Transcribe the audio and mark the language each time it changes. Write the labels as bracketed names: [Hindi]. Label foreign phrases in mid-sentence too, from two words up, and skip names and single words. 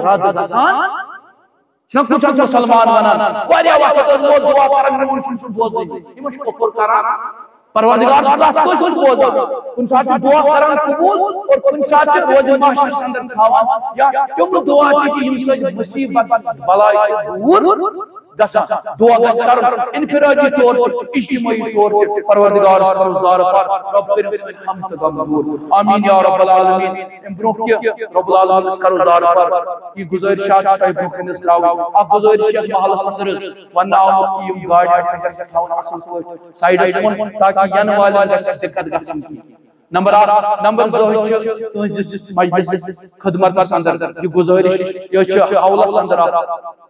[Kashmiri] رد گژھان چھُنہ کُنہِ ساتہٕ مسلمان ونان واریاہ وقت ٲسۍ دعا کران میون چھُنہٕ بوزٲنی یِمن چھُ کفر کران پروردگار چھُ تتھ کٲنٛسہِ ہٕنٛز بوزان کُنہِ ساتہٕ چھُ دعا کران قبول اور کُنہِ ساتہٕ چھُ روزِ محشرس اندر تھاوان یا تِم دعا تہِ چھِ ییٚمہِ سۭتۍ مصیبت بلاے چھِ دوٗر گژھان دعا گژھِ کرُن [Urdu] انفرادی طور پر اجتماعی طور پر [Kashmiri] پروردگارس کرو زارٕ پار رب کٔرِن سٲنۍ غم تہٕ غم دوٗر آمیٖن [Arabic] یا رب العالمین [Kashmiri] امہِ برونٛہہ کہِ [Arabic] رب العالمین [Kashmiri] أسۍ کرو زارٕ پار یہِ گُزٲرِشات چھِ تۄہہِ برونٛہہ کَنہِ أسۍ ترٛاوٕنۍ اکھ گُزٲرِش چھِ محلس اندر وننہٕ آمُت کہ یِم گاڑِ آسن گژھِ تھاوُن اصل پٲٹھۍ سایڈس کُن تاکہ ینہٕ والٮ۪ن گژھِ دِقت گژھٕنۍ کینٛہہ نمبر اکھ نمبر زٕ چھُ تُہنٛدِس مجلس خدمتس اندر یہِ گُزٲرِش یہِ چھِ حولس اندر اکھ